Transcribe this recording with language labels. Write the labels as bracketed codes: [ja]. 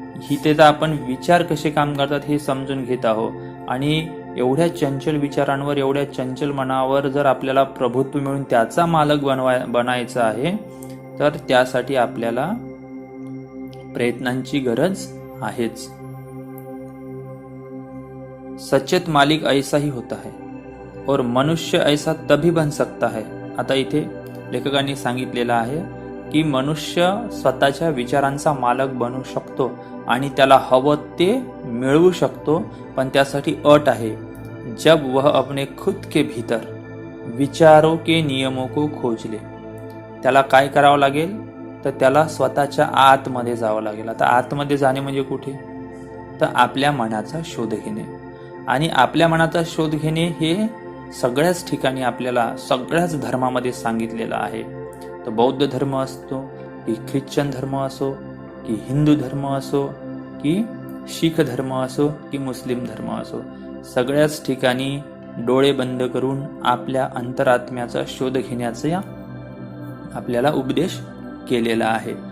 [mr] इथे तर आपण विचार कसे काम करतात हे समजून घेत आहोत. आणि एवढ्या चंचल विचारांवर, एवढ्या चंचल मनावर जर आपल्याला प्रभुत्व मिळून त्याचा मालक बनायचा आहे तर त्यासाठी आपल्याला प्रयत्नांची गरज आहेच. [hi] सचेत मालिक ऐसा ही होता है और मनुष्य ऐसा तभी बन सकता है. [mr] आता इथे लेखकांनी सांगितलेलं आहे की मनुष्य स्वतःच्या विचारांचा मालक बनू शकतो आणि त्याला हवं ते मिळवू शकतो. पण त्यासाठी अट आहे, [hi] जब वह अपने खुद के भीतर विचारों के नियमों को खोज ले. [mr] त्याला काय करावं लागेल? तर त्याला स्वतःच्या आतमध्ये जावं लागेल. आता आतमध्ये जाणे म्हणजे कुठे? तर आपल्या मनाचा शोध घेणे. आणि आपल्या मनाचा शोध घेणे हे सगळ्याच ठिकाणी आपल्याला सगळ्याच धर्मामध्ये सांगितलेलं आहे. तर बौद्ध धर्म असतो की ख्रिश्चन धर्म असो की हिंदू धर्म असो की शीख धर्म असो की मुस्लिम धर्म असो, सगळ्याच ठिकाणी डोळे बंद करून आपल्या अंतरात्म्याचा शोध घेण्याचा आपल्याला उपदेश केलेला आहे.